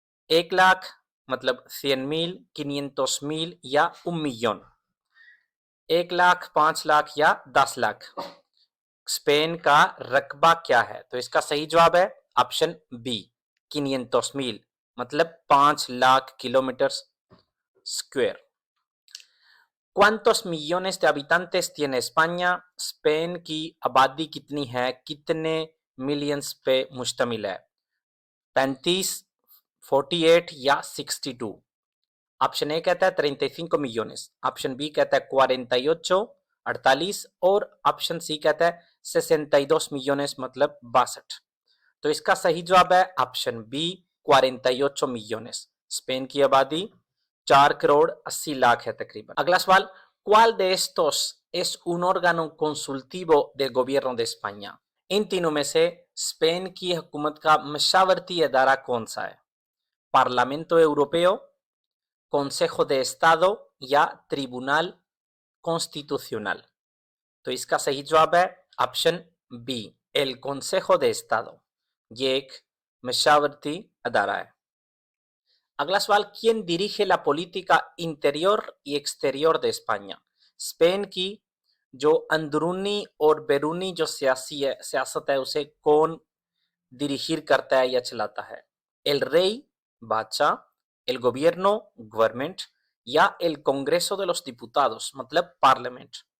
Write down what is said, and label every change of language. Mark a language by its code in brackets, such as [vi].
[hi] 1 लाख मतलब 100,000, 500,000 या 1 मिलियन? 1 लाख, 5 लाख या 10 लाख? स्पेन का रकबा क्या है? तो इसका सही जवाब है ऑप्शन बी, 500,000 मतलब 5 lakh kilometre square. [es] ¿Cuántos millones de habitantes tiene España? [hi] Spain की आबादी कितनी है, कितने मिलियंस पे मुश्तमिल है? 35, 48 या 62? ऑप्शन ए कहता है 35 मिलियंस, ऑप्शन बी कहता है 48, 48 और ऑप्शन सी कहता है 62 मिलियंस मतलब 62। तो इसका सही जवाब है ऑप्शन बी, 48 मिलियंस। स्पेन की आबादी 4 करोड़ 80 लाख है तकरीबन। अगला सवाल, [es] ¿Cuál de estos es un órgano consultivo del gobierno de España? [hi] इन तीनों में से स्पेन की हुकूमत का मशावरती अदारा कौन सा है? पार्लियामेंटो यूरोपेओ, consejo de estado या ट्रिब्यूनल कॉन्स्टिट्यूशनल? तो इसका सही जवाब है option B, L consejo de estado। ये एक मशावरती अदारा है। अगला सवाल, [es] ¿Quién dirige la política interior y exterior de España? [hi] Spain की जो अंदरूनी और बैरूनी जो सियासत है उसे कौन डिरिजीर करता है या चलाता है? एल रेई बादशाह, एल गोबियर्नो गवर्नमेंट या एल कांग्रेसो de los diputados मतलब पार्लियामेंट?